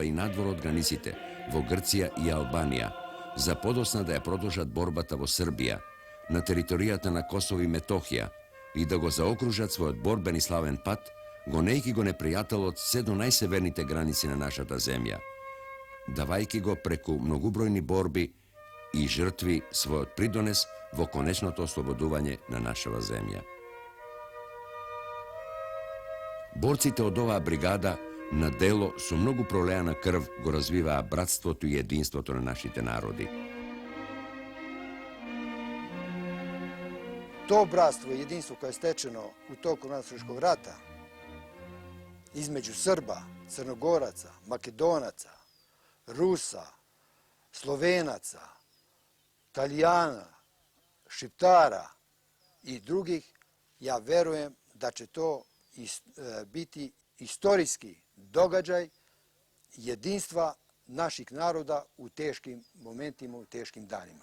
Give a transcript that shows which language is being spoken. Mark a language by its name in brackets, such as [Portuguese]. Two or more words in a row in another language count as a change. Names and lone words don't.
[Macedonian] и надвор од границите, во Грција и Албанија, за подосна да ја продолжат борбата во Србија, на територијата на Косово и Метохија и да го заокружат својот борбен и славен пат, гонејќи го непријателот се до најсеверните граници на нашата земја, давајќи го преку многубројни борби и жртви својот придонес во конечното ослободување на нашава земја. Борците од оваа бригада на дело со многу пролеана крв го развиваа братството и единството на нашите народи. [Serbian] То братство и единство koje je stečeno u toku Nasreškog rata između Srba, Crnogoraca, Makedonaca, Rusa, Slovenaca, Talijana, Šiptara i drugih, ja verujem da će to biti istorijski događaj jedinstva naših naroda u teškim momentima, u teškim danima.